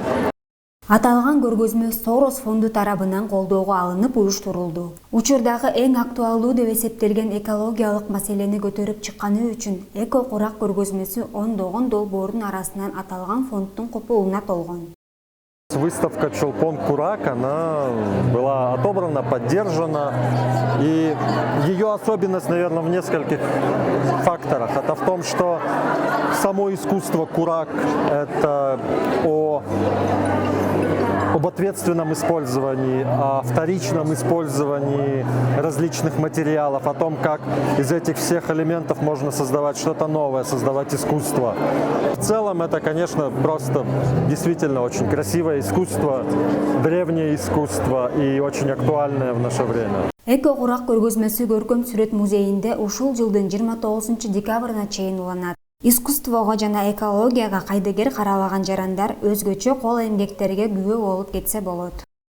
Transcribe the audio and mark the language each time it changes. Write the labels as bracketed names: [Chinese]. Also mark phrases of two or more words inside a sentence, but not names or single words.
[Kyrgyz] Аталган көргөзмө Сорос фонду тарабынан колдоого алынып уюштурулду. Учурдагы эң актуалдуу деп эсептелген экологиялык маселени көтөрүп чыкканы үчүн Эко Курак көргөзмөсү ондогон долбоордун арасынан аталган фонддун копулуна толгон. [Russian] Выставка Чолпон Курак, она была отобрана, поддержана, и ее особенность, наверное, в нескольких факторах. Это в том, что само искусство Курак – это об ответственном использовании, о вторичном использовании различных материалов, о том, как из этих всех элементов можно создавать что-то новое, создавать искусство. В целом это, конечно, просто действительно очень красивое искусство, древнее искусство и очень актуальное в наше время. [Kyrgyz] Эко Курак көргөзмөсү көркөм сүрөт музейинде ушул жылдын 29 декабрына чейин уланат. Искусствого жана экологияга кайдыгер карабаган жарандар өзгөчө кол эмгектерге күбө болуп кетсе болот.